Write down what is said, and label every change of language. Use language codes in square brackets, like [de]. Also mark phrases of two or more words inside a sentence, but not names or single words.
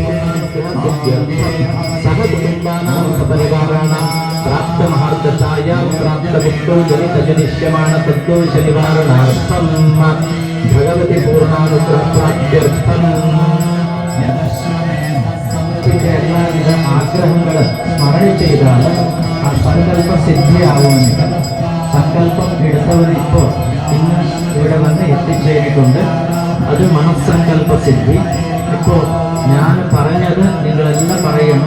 [sa] सह कुटुम्बानां सपरिवाराणां प्राप्तमहार्दशायां प्राप्तमुक्तो जनितजनिष्यमान तद्दोषनिवारणार्थं भगवती पूर्णानुग्रहप्राप्त्यर्थं [ml] എല്ലാവിധ ആഗ്രഹങ്ങൾ സ്മരണ ചെയ്താണ് ആ സങ്കല്പ സിദ്ധിയാവുമെന്നില്ല. സങ്കല്പം എടുത്തവർ ഇപ്പോൾ ഇന്ന് ഇവിടെ വന്ന് എത്തിച്ചേരിട്ടുണ്ട്. അത് മനസ്സങ്കല്പ സിദ്ധി. ഇപ്പോൾ ഞാൻ പറഞ്ഞത് നിങ്ങളെല്ലാം പറയണം.